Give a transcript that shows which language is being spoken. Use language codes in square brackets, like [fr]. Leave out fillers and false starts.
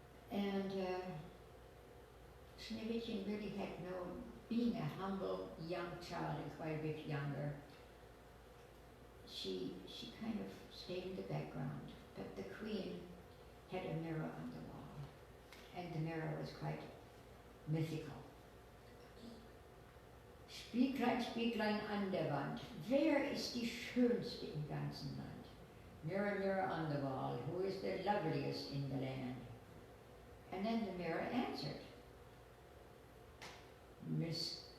[en] And Schneewittchen really had being a humble young child and quite a bit younger, she kind of stayed in the background. But the queen had a mirror on the wall, and the mirror was quite mythical. [de] Spieglein, Spieglein an der Wand, wer ist die Schönste im ganzen Land? [en] Mirror, mirror on the wall, who is the loveliest in the land? And then the mirror answered, Mrs.